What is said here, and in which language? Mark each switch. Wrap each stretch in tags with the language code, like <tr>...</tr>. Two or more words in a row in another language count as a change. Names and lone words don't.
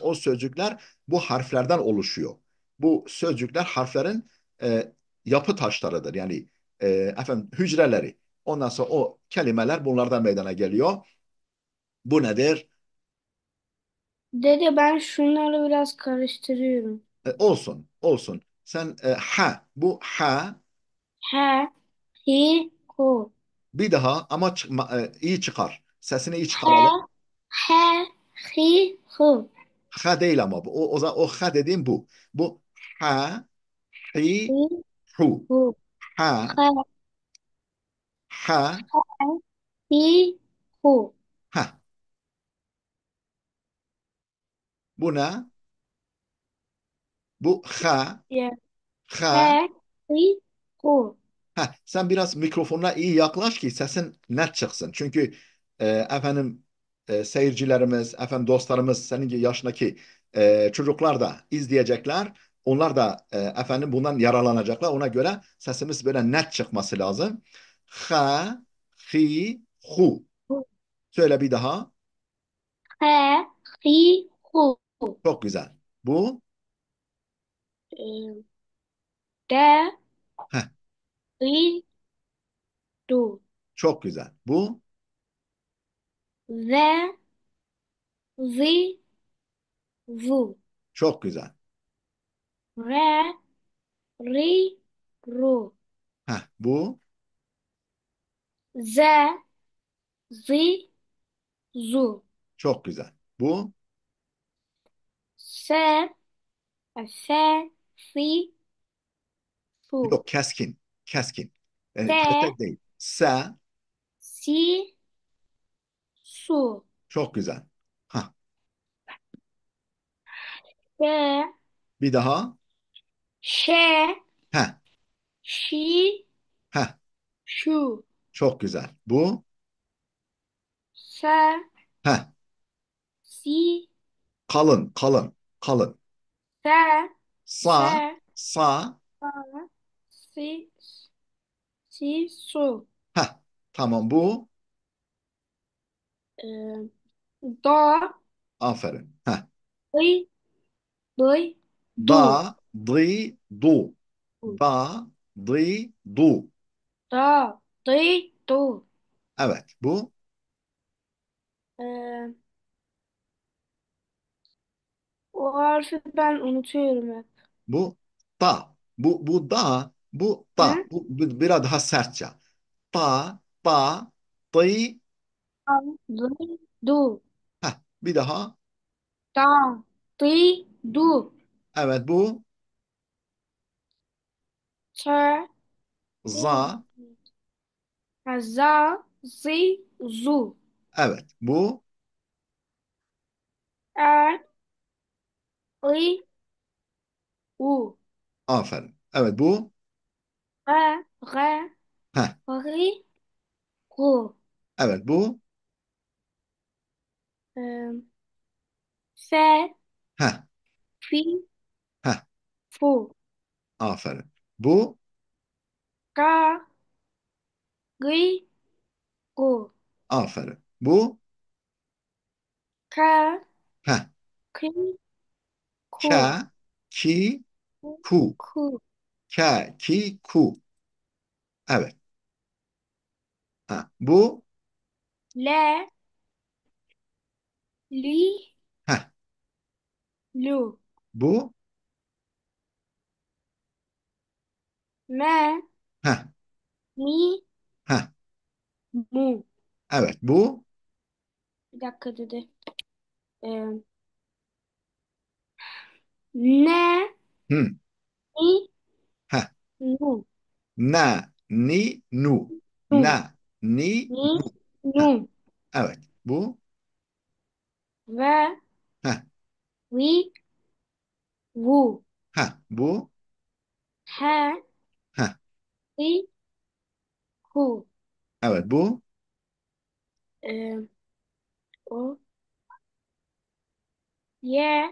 <tr>O sözcükler bu harflerden oluşuyor. Bu sözcükler harflerin e, yapı taşlarıdır. Yani efendim hücreleri. Ondan sonra o kelimeler bunlardan meydana geliyor. Bu nedir? Dede, ben şunları biraz karıştırıyorum. Olsun, olsun. Sen ha, bu ha He. Hi. Hu. bir daha ama iyi çıkar. Sesini iyi çıkaralım. He. He. Hi. Hu. Ha değil ama bu. O ha dediğim bu. Bu ha, hi, Hi. hu. Hu. Ha, He. ha, Hi. Hu. ha. Bu ne? Bu ha, Ye. ha. He. Hi. Hu. Heh, sen biraz mikrofonuna iyi yaklaş ki sesin net çıksın. Çünkü efendim seyircilerimiz, efendim dostlarımız, senin gibi yaşındaki çocuklar da izleyecekler. onlar da efendim bundan yararlanacaklar. Ona göre sesimiz böyle net çıkması lazım. Ha, hi, hu. hu, Söyle bir daha. he, hi, hu, Çok güzel. Bu, e, de, heh, ri, du, çok güzel. Bu, ve, vi, vu, çok güzel. re, ri, ru, Heh, bu, ze, zi, zu, çok güzel. Bu, se, fe, fi, fu, yok keskin, keskin. se, Kötek değil. Se, si, su, çok güzel. Heh, she, bir daha. she, Heh, şi, heh, şu, çok güzel. Bu, se, heh, si, kalın, kalın, kalın. se, Sa, se, sa, sa, si, si, su, heh, tamam bu. e, do, Aferin. Heh. dı, dı, du, Da, di, du. Da, di, du. da, dı, du. Evet, bu. E, o harfi ben unutuyorum hep. Bu da. Bu da. Bu da. Hı? Bu biraz daha sertçe. Da, da, di. Da, dı, du, Heh, bir daha. da, dı, du, Evet, bu. te, Za. za, zi, zu, Evet, bu. er, I, u, Aferin. Evet, bu. re, re, Heh, ri, ru, evet, bu. e, fe, Heh, fi, heh, fu, aferin. Bu. ga, ri, gu, Aferin. Bu. ka, Heh, ki, ku, ka, ki, ku. ku, Ka, ki, ku. Evet. Ha, bu. le, li, Heh, lu, bu. me, Heh, mi, heh, mu. evet, bu. Bir dakika dedi. E, ne, Hı, ni, heh. nu, Na, ni, nu. Na, nu, ni, ni, nu. Heh, nu, evet, bu. ve, Heh, vi, vu, heh, bu. he, Heh, ri, hu. evet, bu. E, o, ye,</tr>